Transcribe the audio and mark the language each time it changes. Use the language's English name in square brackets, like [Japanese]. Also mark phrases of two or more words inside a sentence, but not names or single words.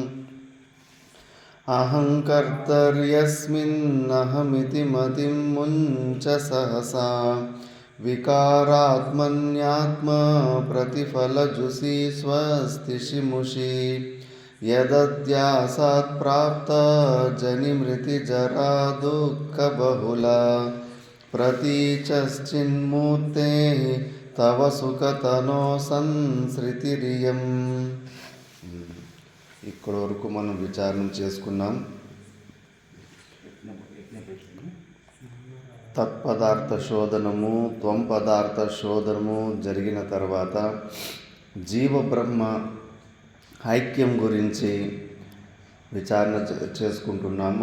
[Sanskrit] अहङ्कर्तर्यस्मिन्नहमिति मतिं मुञ्च सहसा विकारात्मन्यात्मप्रतिफलजुषि स्वस्ति शिमुषि। यदध्यासात् प्राप्ता जनिमृतिजरा दुःखबहुला प्रतीचश्चिन्मूर्ते तव सुखतनो संसृतिरियं। [Telugu] ఇక్కడ వరకు మనం విచారణ చేసుకున్నాం. తత్పదార్థ శోధనము త్వం పదార్థ శోధనము జరిగిన తర్వాత జీవ బ్రహ్మ ఐక్యం గురించి విచారణ చేసుకుంటున్నాము.